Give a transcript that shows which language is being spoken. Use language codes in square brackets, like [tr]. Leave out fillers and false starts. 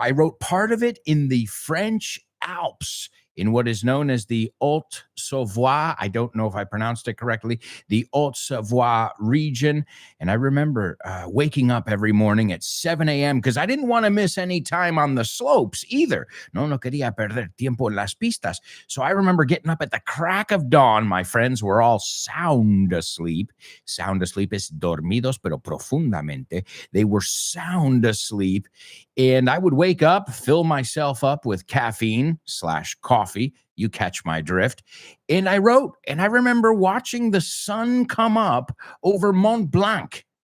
[en] I wrote part of it in the French Alps, in what is known as the Haute-Savoie. I don't know if I pronounced it correctly, the Haute-Savoie region. And I remember waking up every morning at 7 a.m. because I didn't want to miss any time on the slopes either. [es] No quería perder tiempo en las pistas. [en] So I remember getting up at the crack of dawn. My friends were all sound asleep. [es] Sound asleep es dormidos, pero profundamente. [en] They were sound asleep. And I would wake up, fill myself up with caffeine/coffee. You catch my drift. And I wrote, and I remember watching the sun come up over Mont Blanc.